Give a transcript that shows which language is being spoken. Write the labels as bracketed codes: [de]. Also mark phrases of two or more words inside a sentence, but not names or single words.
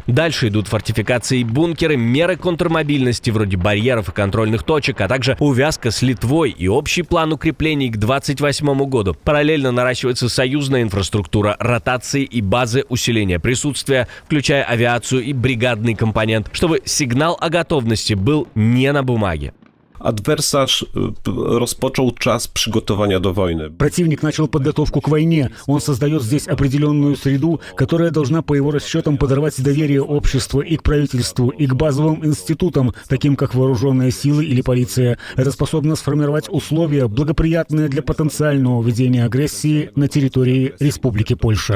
[ru] Дальше идут фортификации и бункеры, меры контрмобильности вроде барьеров и контрольных точек, а также увязка с Литвой и общий план укреплений к 2028 году. Параллельно наращивается союзная инфраструктура, ротации и базы усиления присутствия, включая авиацию и бригадный компонент, чтобы сигнал о готовности был не на бумаге. [pl] Adwersarz rozpoczął czas przygotowania do wojny. [ru] Противник начал подготовку к войне. Он создает здесь определенную среду, которая должна, по его расчетам, подорвать доверие общества и к правительству, и к базовым институтам, таким как вооруженные силы или полиция. Это способно сформировать условия, благоприятные для потенциального ведения агрессии на территории Республики Польша.